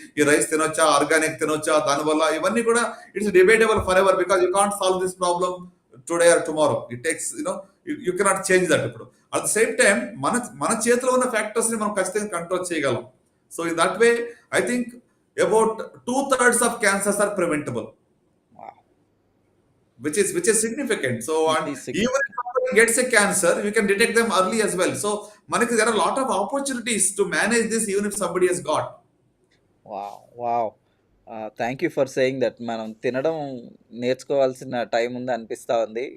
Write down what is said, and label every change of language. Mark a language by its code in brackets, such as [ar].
[te] ఈ రైస్ తినొచ్చా, ఆర్గానిక్ తినొచ్చా, దానివల్ల ఇవన్నీ కూడా [en] It's debatable forever, because you can't solve this problem today or tomorrow. It takes you cannot change that. [te] ఇప్పుడు అట్ ద సేమ్ టైం మన మన చేతిలో ఉన్న ఫ్యాక్టర్స్ ని మనం ఖచ్చితంగా కంట్రోల్ చేయగలం. [en] So in that way I think about 2/3 of cancers are preventable, wow! which is significant. So it and is even if somebody gets a cancer, we can detect them early as well. So manaki there are a lot of opportunities to manage this even if somebody has got. Wow! Wow! Thank you for saying that. [te] మనం తినడం నేర్చుకోవాల్సిన time ఉంది అనిపిస్తా ఉంది.